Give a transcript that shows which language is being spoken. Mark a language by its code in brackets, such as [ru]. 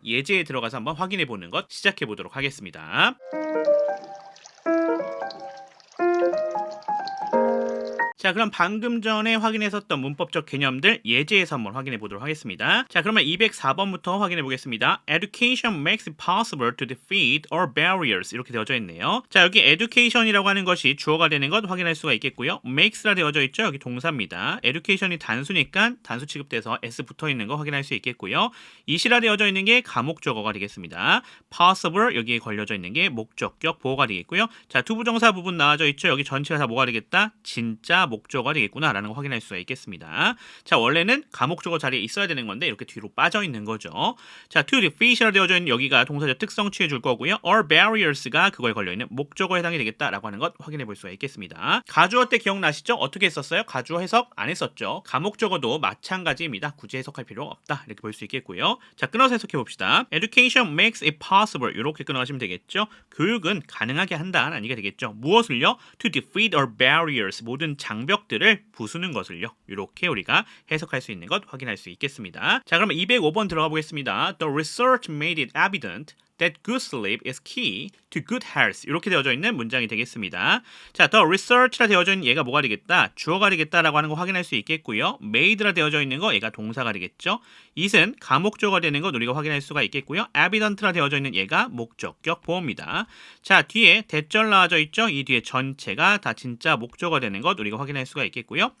[ko] 예제에 들어가서 한번 확인해 보는 것 시작해 보도록 하겠습니다. 자, 그럼 방금 전에 확인했었던 문법적 개념들 예제에서 한번 확인해 보도록 하겠습니다. 자, 그러면 204번부터 확인해 보겠습니다. [en] Education makes it possible to defeat all barriers [ko] 이렇게 되어져 있네요. 자, 여기 education이라고 하는 것이 주어가 되는 것 확인할 수가 있겠고요. makes라 되어져 있죠. 여기 동사입니다. education이 단수니까 단수 취급돼서 s 붙어 있는 거 확인할 수 있겠고요. 이시라 되어져 있는 게 가목적어가 되겠습니다. possible 여기에 걸려져 있는 게 목적격 보어가 되겠고요. 자, 투부정사 부분 나와져 있죠. 여기 전체가 다 뭐가 되겠다? 진짜 목적어가 되겠구나 라는 거 확인할 수가 있겠습니다. 자, 원래는 가목적어 자리에 있어야 되는 건데 이렇게 뒤로 빠져 있는 거죠. 자, to defeat이라 되어져 있는 여기가 동사적 특성 취해 줄 거고요. all barriers가 그거에 걸려 있는 목적어에 해당이 되겠다라고 하는 것 확인해 볼 수가 있겠습니다. 가주어 때 기억나시죠? 어떻게 했었어요? 가주어 해석 안 했었죠. 가목적어도 마찬가지입니다. 굳이 해석할 필요가 없다. 이렇게 볼 수 있겠고요. 자, 끊어서 해석해 봅시다. [en] Education makes it possible. [ko] 이렇게 끊어가시면 되겠죠. 교육은 가능하게 한다는 얘기가 되겠죠. 무엇을요? [en] To defeat all barriers. [ko] 모든 장벽들을 부수는 것을요. 이렇게 우리가 해석할 수 있는 것 확인할 수 있겠습니다. 자, 그러면 205번 들어가 보겠습니다. [en] The research made it evident that good sleep is key to good health. [ko] 이렇게 되어져 있는 문장이 되겠습니다. 자, the research라 되어져 있는 얘가 뭐가 되겠다? 주어가 되겠다라고 하는 거 확인할 수 있겠고요. made라 되어져 있는 거 얘가 동사가 되겠죠. it은 가목적어가 되는 거 우리가 확인할 수가 있겠고요. evident라 되어져 있는 얘가 목적격 보어입니다. 자, 뒤에 대절 나와져 있죠. 이 뒤에 전체가 다 진짜 목적어가 되는 것 우리가 확인할 수가 있겠고요.